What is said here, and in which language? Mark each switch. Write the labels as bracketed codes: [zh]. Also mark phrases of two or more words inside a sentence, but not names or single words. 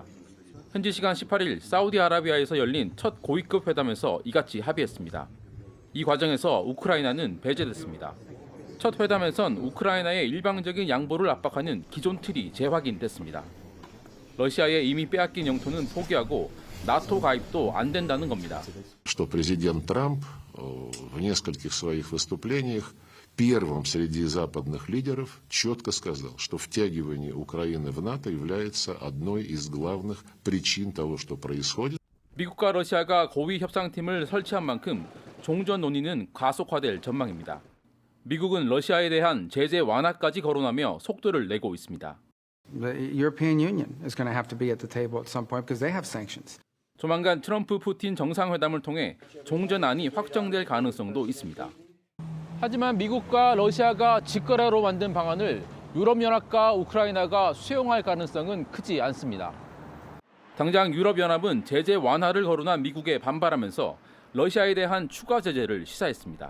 [ko] 현지 시간 18일 사우디아라비아에서 열린 첫 고위급 회담에서 이같이 합의했습니다. 이 과정에서 우크라이나는 배제됐습니다. 첫 회담에선 우크라이나의 일방적인 양보를 압박하는 기존 틀이 재확인됐습니다. 러시아의 이미 빼앗긴 영토는 포기하고 나토 가입도 안 된다는 겁니다. [ru] Что президент Трамп в нескольких своих выступлениях первым среди западных лидеров четко сказал, что втягивание Украины в НАТО является одной из главных причин того, что происходит. [ko] 미국과 러시아가 고위 협상팀을 설치한 만큼 종전 논의는 가속화될 전망입니다. 미국은 러시아에 대한 제재 완화까지 거론하며 속도를 내고 있습니다. [en] The European Union is going to have to be at the table at some point because they have sanctions. [ko] 조만간 트럼프 푸틴 정상회담을 통해 종전안이 확정될 가능성도 있습니다. 하지만 미국과 러시아가 직거래로 만든 방안을 유럽연합과 우크라이나가 수용할 가능성은 크지 않습니다. 당장 유럽연합은 제재 완화를 거론한 미국에 반발하면서 러시아에 대한 추가 제재를 시사했습니다.